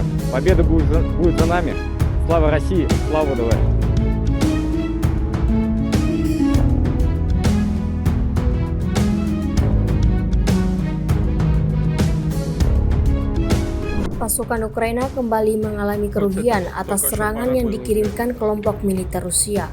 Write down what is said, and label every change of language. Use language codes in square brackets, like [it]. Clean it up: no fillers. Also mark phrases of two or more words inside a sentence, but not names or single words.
[ru] Победа будет за нами. Слава России, слава ВДВ. [id] Pasukan Ukraina kembali mengalami kerugian atas serangan yang dikirimkan kelompok militer Rusia.